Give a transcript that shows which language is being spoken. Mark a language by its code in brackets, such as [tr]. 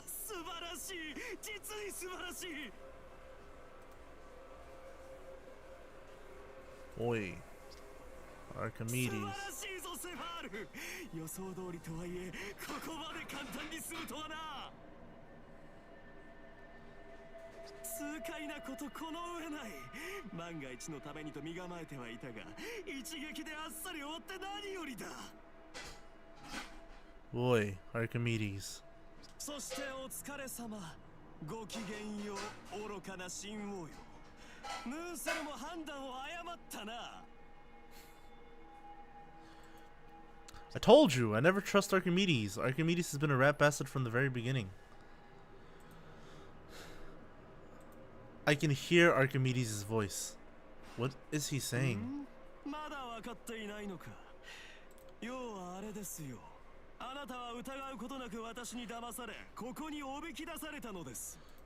[ja] 素晴らしい、実に素晴らしい。おい、Archimedes。素晴らしいぞセファール。予想通りとはいえ、ここまで簡単に済むとはな。痛快なことこの上ない。万が一のためにと身構えてはいたが、一撃であっさり終わって何よりだ。おい、Archimedes。そしてお疲れ様。ごきげんよう、愚かな神王よ。ムーンセルも判断を誤ったな。 [en] I told you, I never trust Archimedes. Archimedes has been a rat bastard from the very beginning. I can hear Archimedes' voice. What is he saying? [ja] まだ分かっていないのか。要はあれですよ。あなたは疑うことなく私に騙され、ここにおびき出されたのです。